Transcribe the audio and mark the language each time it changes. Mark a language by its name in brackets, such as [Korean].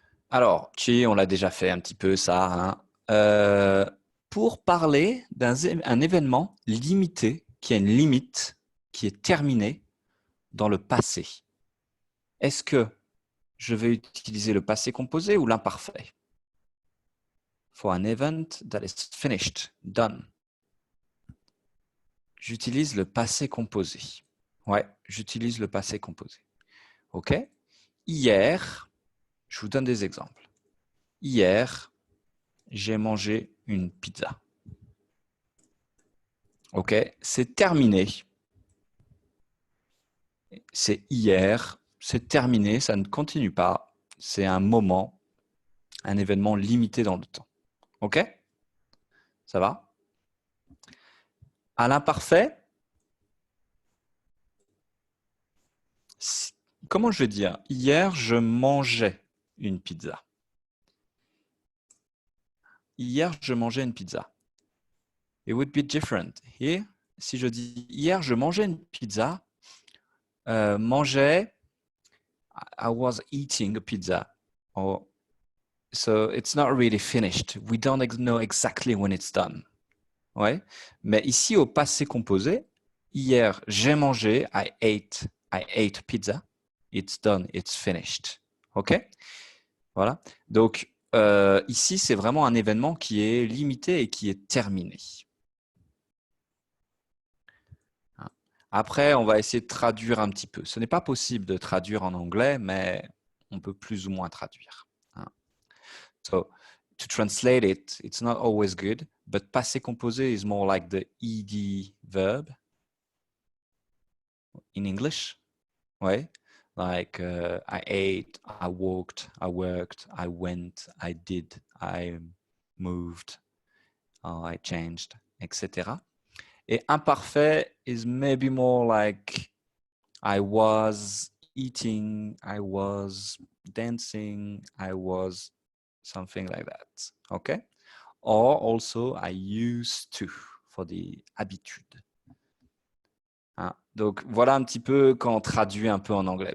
[French] Alors, chi, on l'a déjà fait un petit peu ça. Hein. Pour parler d'un événement limité, qui a une limite, qui est terminé dans le passé, est-ce que je vais utiliser le passé composé ou l'imparfait? [English] For an event that is finished, done. [French] J'utilise le passé composé. Ouais, j'utilise le passé composé. OK? Hier, je vous donne des exemples. Hier, j'ai mangé une pizza. OK? C'est terminé. C'est hier, c'est terminé, ça ne continue pas. C'est un moment, un événement limité dans le temps. OK? Ça va? À l'imparfait, comment je vais dire? Hier, je mangeais une pizza. Hier, je mangeais une pizza. [English] It would be different. Here, [French] si je dis hier, je mangeais une pizza, mangeais, [English] I was eating a pizza. Or, so it's not really finished. We don't know exactly when it's done. [French] Ouais. Mais ici, au passé composé, hier, j'ai mangé, [English] I ate pizza. It's done, it's finished. OK? Voilà. [French] Donc, ici, c'est vraiment un événement qui est limité et qui est terminé. Après, on va essayer de traduire un petit peu. Ce n'est pas possible de traduire en anglais, mais on peut plus ou moins traduire. [English] So, to translate it, it's not always good, but passé composé is more like the ed verb in English. Ouais. Like I ate, I walked, I worked, I went, I did, I moved, I changed, etc. Et imparfait is maybe more like I was eating, I was dancing, I was something like that. Okay? Or also I used to for the habitude. [French] Hein? Donc voilà un petit peu quand on traduit un peu en anglais.